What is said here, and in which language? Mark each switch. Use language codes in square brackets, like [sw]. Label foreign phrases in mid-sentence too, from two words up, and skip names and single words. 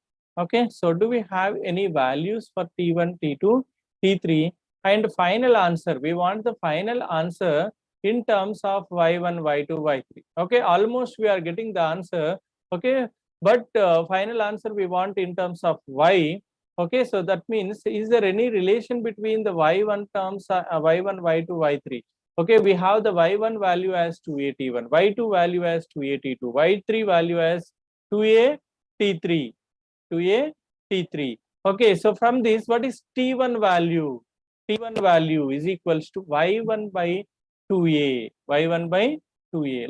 [en] Okay, so do we have any values for t1, t2, t3? and final answer. We want the final answer in terms of y1, y2, y3. Okay, almost we are getting the answer. Okay, but final answer we want in terms of y. Okay, so that means, is there any relation between the y1 terms, y1, y2, y3? Okay, we have the y1 value as 281, y2 value as 282, y3 value as 2a t3, 2a t3. Okay, so from this, what is t1 value? T1 value is equals to y1 by 2a, y1 by 2a.